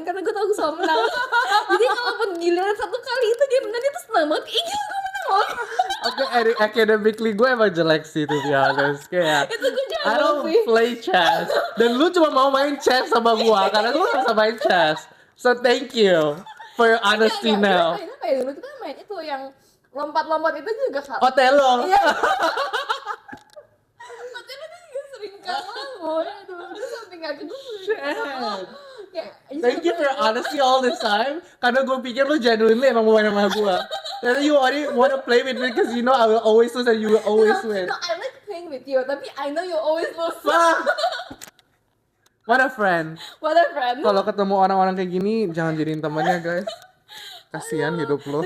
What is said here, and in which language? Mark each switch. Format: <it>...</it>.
<id>Karena gue tau gue selalu menang. Jadi kalaupun giliran satu kali itu dia menang, dia tuh senang banget. Ih gila gue menang loh. Oke, academically gue emang jelek sih</id> <en>to be honest.</en> <id>Kayak Itu gue</id> <en>I don't</en> <id>sih.</id> <en>play chess.</en> <id>Dan lu cuma mau main chess sama gua karena lu gak bisa main chess.</id> <en>So thank you for your honesty now.</en> <id>Main apa ya dulu? Kita main itu yang lompat-lompat itu juga kalah. Otelo. Iya. Matanya tuh juga sering kalah loh. Aduh, sampai gak ke gue sering kalah. Kayak,</id> <en>Thank you for your honesty all this time.</en> <id>Karena gue pikir lu genuinely emang mau main sama gua. Dan</id> <en>you only wanna play with me because you know I will always lose and you will always win. No, I like playing with you,</en> <id>tapi</id> <en>I know you always lose. Fuck. What a friend. What a friend.</en> <id>Kalau ketemu orang-orang kayak gini jangan jadiin temannya guys. Kasihan hidup lo.</id>